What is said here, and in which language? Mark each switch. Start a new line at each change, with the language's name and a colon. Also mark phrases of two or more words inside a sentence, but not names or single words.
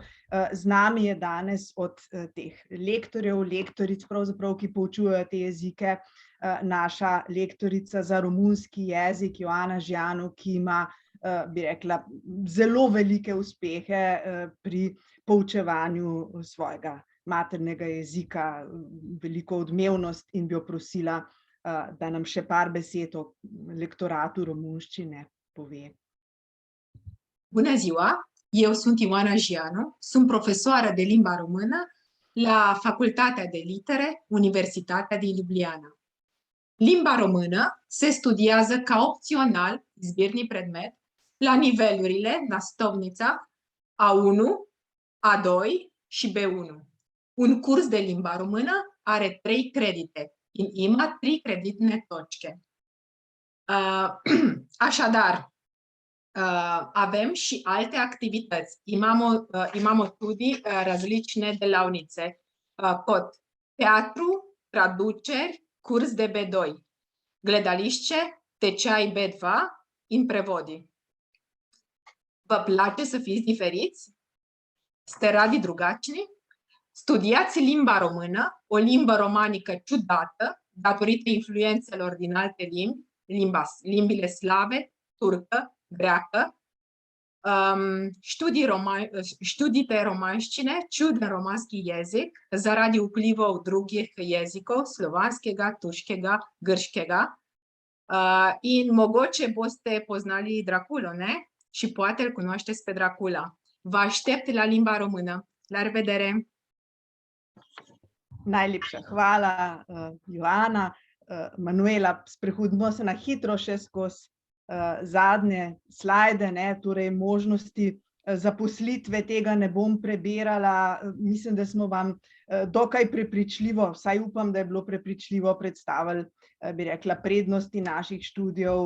Slovenian: Z nami je danes od teh lektorjev, lektoric, pravzaprav, ki poučujejo te jezike, naša lektorica za romunski jezik Joana Žijanu, ki ima, bi rekla, zelo velike uspehe pri poučevanju svojega maternega jezika, veliko odmevnost, in bi jo prosila, da nam še par besed o lektoratu romunščine pove.
Romanian: Bună ziua, eu sunt Ioana Gianu, sunt profesoară de limba română la Facultatea de Litere, Universitatea din Ljubljana. Limba română se studiază ca opțional,
Slovenian: izbirni predmet,
Romanian: la nivelurile nastovnica A1, A2 și B1. Un curs de limba română are 3 credite.
Slovenian: In ima 3 creditne točke.
Romanian: Așadar, avem și alte activități.
Slovenian: Imamo tudi različne delavnice, kot
Romanian: teatru, traduceri, curs de B2,
Slovenian: gledališče, tečaj B2 in prevodi.
Romanian: Vă place să fiți diferiți?
Slovenian: Ste radi drugačni?
Romanian: Studiați limba română, o limbă romanică ciudată, datorită influențelor din alte limbi, limbile slave, turcă, greacă,
Slovenian: študijte romanščine, čuden romanski jezik, zaradi vplivov drugih jezikov, slovanskega, turškega, grškega. In mogoče boste poznali Draculo, ne?
Romanian: Și poate îl cunoașteți pe Dracula. Vă aștept la limba română. La revedere!
Slovenian: Najlepša hvala, Joana. Manuela, sprehodimo se na hitro še skozi zadnje slajde, ne, torej možnosti zaposlitve, tega ne bom prebirala. Mislim, da smo vam dokaj prepričljivo, vsaj upam, da je bilo prepričljivo predstavili, bi rekla, prednosti naših študijev.